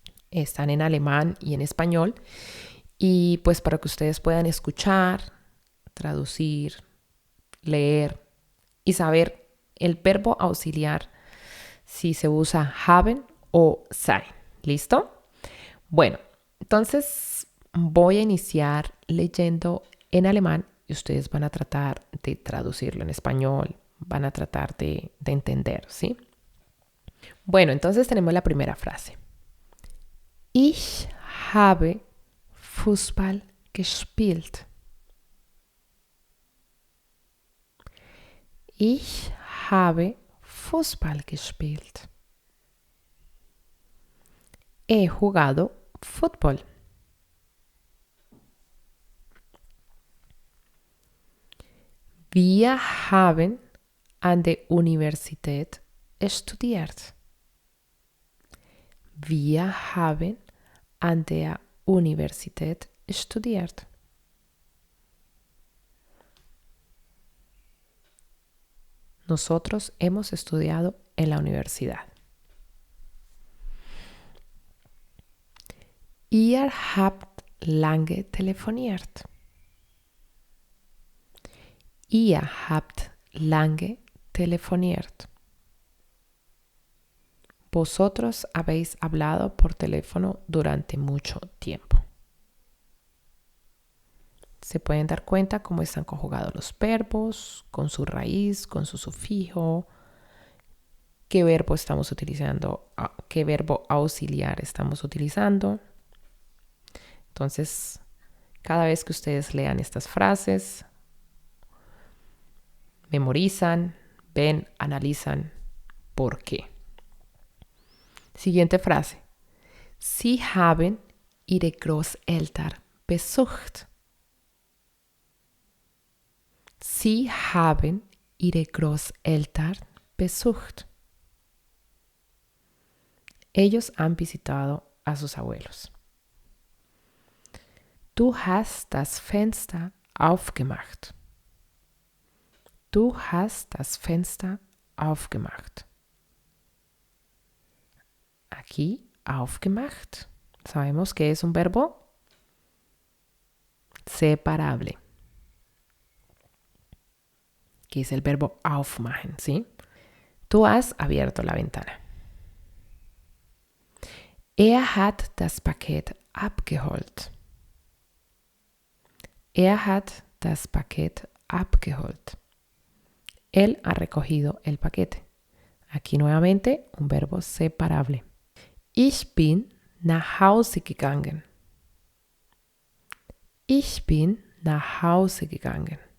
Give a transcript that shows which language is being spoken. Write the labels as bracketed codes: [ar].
[es] Están en alemán y en español. Y pues para que ustedes puedan escuchar, traducir, leer y saber el verbo auxiliar si se usa haben o sein. ¿Listo? Bueno, entonces voy a iniciar leyendo en alemán y ustedes van a tratar de traducirlo en español, van a tratar de entender, ¿sí? Bueno, entonces tenemos la primera frase. [de] Ich habe Fußball gespielt. Ich habe Fußball gespielt. [es] He jugado fútbol. [de] Wir haben an der Universität studiert. Wir haben an der Universität studiert. [es] Nosotros hemos estudiado en la universidad. [de] Ihr habt lange telefoniert. Ihr habt lange telefoniert. [es] Vosotros habéis hablado por teléfono durante mucho tiempo. Se pueden dar cuenta cómo están conjugados los verbos, con su raíz, con su sufijo, qué verbo estamos utilizando, qué verbo auxiliar estamos utilizando. Entonces, cada vez que ustedes lean estas frases, memorizan, ven, analizan por qué. Siguiente frase. [de] Sie haben ihre Großeltern besucht. Sie haben ihre Großeltern besucht. [es] Ellos han visitado a sus abuelos. [de] Du hast das Fenster aufgemacht. Du hast das Fenster aufgemacht. [es] Aquí, aufgemacht. Sabemos que es un verbo separable, que es el verbo aufmachen, ¿sí? Tú has abierto la ventana. [de] Hat das Paket abgeholt. Hat das Paket abgeholt. [es] Él ha recogido el paquete. Aquí nuevamente un verbo separable. [de] Ich bin nach Hause gegangen. Ich bin nach Hause gegangen.